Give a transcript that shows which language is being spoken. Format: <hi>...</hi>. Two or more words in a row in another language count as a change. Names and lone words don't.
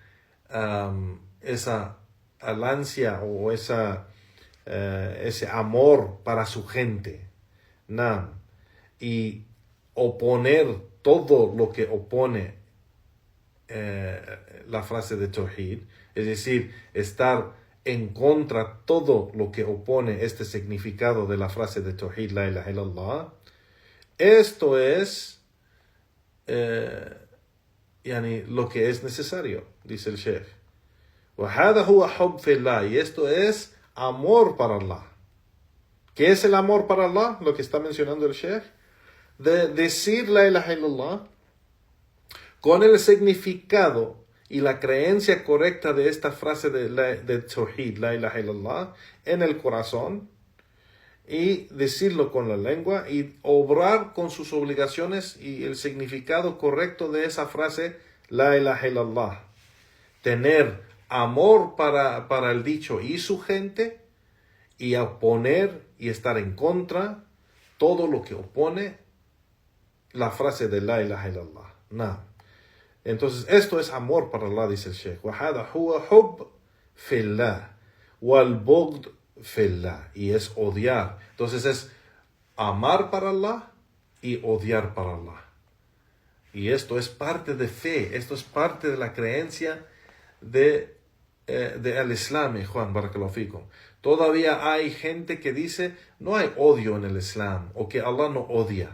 <es>esa alancia o ese amor para su gente, y oponer todo lo que opone la frase de Tawhid, es decir, estar en contra todo lo que opone este significado de la frase de Tawhid,</es> <ar>لا إله إلا الله.</ar> <es>Esto es lo que es necesario, dice el Sheikh.</es> <ar>وَهَذَا هُوَ حُبٌّ فِي اللَّهِ,</ar> <es>y esto es amor para Allah. ¿Qué es el amor para Allah? Lo que está mencionando el Sheikh. De decir</es> <ar>لا إله إلا الله</ar> <es>con el significado y la creencia correcta de esta frase de Tawhid,</es> <ar>لا إله إلا الله,</ar> <es>en el corazón, y decirlo con la lengua y obrar con sus obligaciones y el significado correcto de esa frase,</es> <ar>لا إله إلا الله.</ar> <es>Tener amor para el dicho y su gente, y oponer y estar en contra todo lo que opone la frase de</es> <ar>لا إله إلا الله.</ar> <es>No. Entonces, esto es amor para Allah, dice el Sheikh.</es> <ar>وَهَذَا هُوَ حُبٌّ فِي اللَّهِ وَالْبُغْضُ فِي اللَّهِ,</ar> <es>y es odiar. Entonces es amar para Allah y odiar para Allah. Y esto es parte de fe, esto es parte de la creencia de al-Islam, Juan</es> <ar>بارك الله فيكم.</ar> <es>Todavía hay gente que dice no hay odio en el Islam, o que Allah no odia.</es>